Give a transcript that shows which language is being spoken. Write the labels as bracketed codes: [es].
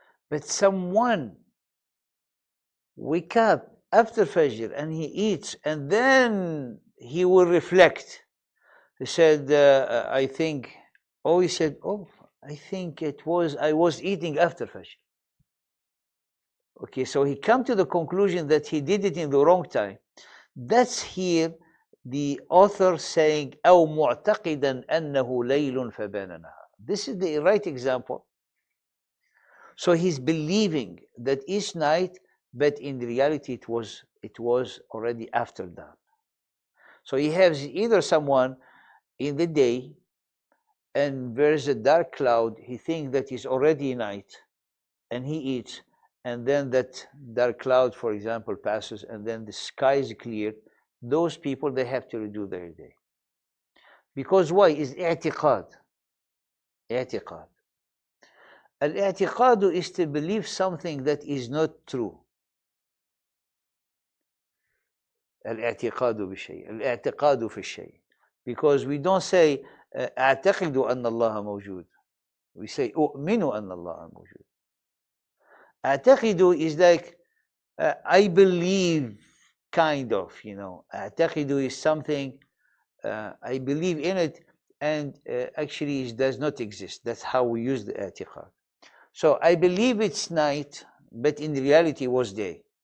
[en] But someone wake up after Fajr and he eats, and then he will reflect. He said, I think, he said, I think I was eating after Fajr. Okay, so he come to the conclusion that he did it in the wrong time. That's here the author saying, [ar] أو معتقدا أنه ليل فبان نهار. [en] This is the right example. So he's believing that it's night, but in reality it was already after dawn. So he has either someone in the day and there's a dark cloud, he thinks that it's already night, and he eats, and then that dark cloud, for example, passes, and then the sky is clear. Those people, they have to redo their day. Because why? Is i'tiqad. I'tiqad. Al-i'tiqad is to believe something that is not true. Al-i'tiqad bi-shay. Al-i'tiqad fi shay. Because we don't say [ar] أعتقد أن الله موجود. [en] We say [ar] أؤمن أن الله موجود. [en] أعتقد is like I believe, kind of, أعتقد is something, I believe in it, and actually it does not exist. That's how we use the i'tiqad. So I believe it's night, but in reality it was day.